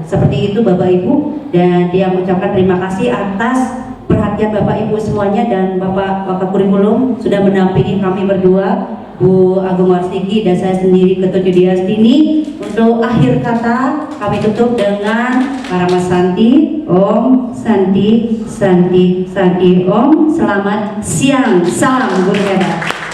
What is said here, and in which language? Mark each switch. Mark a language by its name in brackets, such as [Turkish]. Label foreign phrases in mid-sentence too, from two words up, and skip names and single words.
[Indonesian] Seperti itu Bapak Ibu, dan dia mengucapkan terima kasih atas perhatian Bapak Ibu semuanya dan Bapak Kurikulum sudah mendampingi kami berdua, Bu Agung Warsiki dan saya sendiri Ketut Yudiastini. Untuk akhir kata kami tutup dengan Parama Santi, [Sanskrit] Om Santi Santi Santi Om. [Indonesian] Selamat siang, salam Guru Gada.